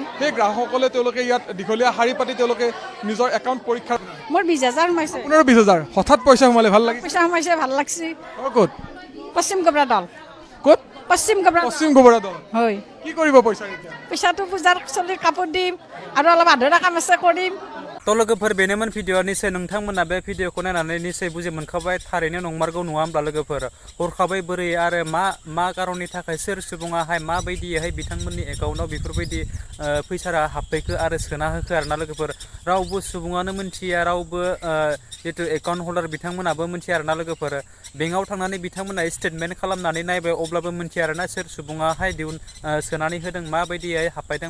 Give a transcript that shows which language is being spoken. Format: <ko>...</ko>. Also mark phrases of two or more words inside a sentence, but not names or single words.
<as>সেই গ্ৰাহকসকলে তেওঁলোকে ইয়াত দীঘলীয়া শাৰী পাতি তেওঁলোকে নিজৰ একাউণ্ট পৰীক্ষা মোৰ 20,000 সোমাইছে আপোনাৰ 20,000 হঠাৎ পইচা সোমালে ভাল লাগিছে পইচা সোমাইছে ভাল লাগছে ক'ত পশ্চিম গবৰা দল ক'ত পশ্চিম গবৰা দল হয় কি কৰিব পইচা এতিয়া পইচাটো পূজাৰ চলিৰ কাপোৰ দিম আৰু অলপ আধৰুৱা কাম আছে কৰিম</as> <brx>थ' लोगोफोर बेनोमोन भिडिअ निश्चय नोंथांमोना बे भिडिअखौ नायनानै निश्चय बुजि मोनखाबाय थारैनो नंमारगौ नङा होमब्ला लोगोफोर हरखाबै बोरै आरो मा कारननि थाखाय सोर सुबुङाहाय माबायदियैहाय बिथांमोननि एकाउन्टाव बेफोरबायदि फैसा हाबफैखो आरो सोना होखो आरोना लोगोफोर रावबो सुबुङानो मिन्थिया रावबो जितु</brx> <en>account holder</en> <brx>बिथांमोनाबो मिन्थिया आरोना लोगोफोर बेंकआव थांनानै बिथांमोना स्टेटमेन्ट खालामनानै नायबाय अब्लाबो मिन्थिया आरोना सोर सुबुङाहाय सोनानै होदों माबायदियै हाबफैदों</brx>